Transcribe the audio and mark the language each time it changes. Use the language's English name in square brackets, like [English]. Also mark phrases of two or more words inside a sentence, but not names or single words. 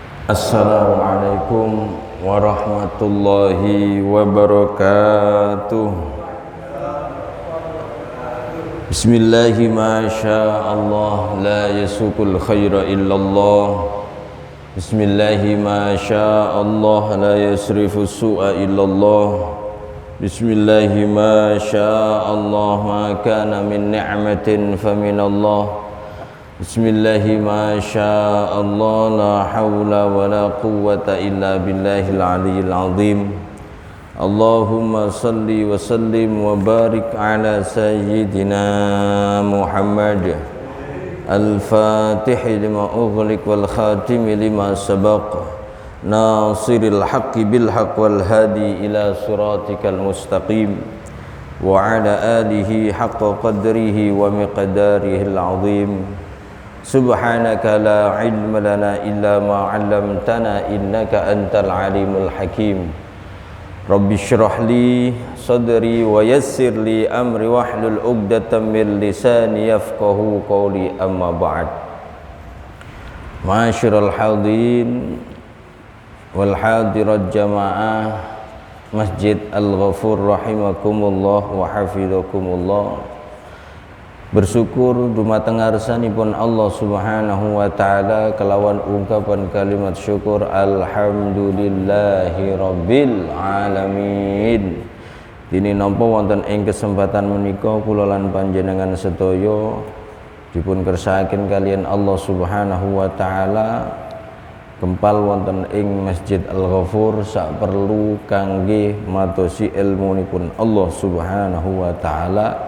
[Arabic] السلام عليكم ورحمة الله وبركاته. بسم الله ما شاء الله لا يسوق الخير إلا الله. بسم الله ما شاء الله لا يصرف السوء إلا الله. بسم الله ما شاء الله ما كان من نعمة فمن الله. بسم الله ما شاء الله لا حول ولا قوة إلا بالله العلي العظيم. اللهم صل وسلم وبارك على سيدنا محمد الفاتح لما أغلق والخاتم لما سبق ناصر الحق بالحق والهادي إلى صراطك المستقيم وعلى آله حق قدره ومقداره العظيم. سبحانك لا علم لنا إلا ما علمتنا إنك أنت العليم الحكيم. رب اشرح لي صدري ويسر لي أمري واحلل عقدة من لساني يفقهوا قولي أما بعد. معاشر الحاضرين والحاضرات جماعة مسجد الغفور رحمكم الله وحفظكم الله. [Javanese] Bersyukur dumateng ngarsanipun Allah [Arabic] سبحانه وتعالى [Javanese] kelawan ungkapan kalimat syukur [Arabic] الحمد لله رب العالمين. [Javanese] Dini nampa wonten ing kesempatan menika kula lan panjenengan sedaya dipun kersakaken kalian Allah [Arabic] سبحانه وتعالى [Javanese] kempal wonten ing Masjid Al-Ghafur sak perlu kangge madosi ilmunipun Allah [Arabic] سبحانه وتعالى.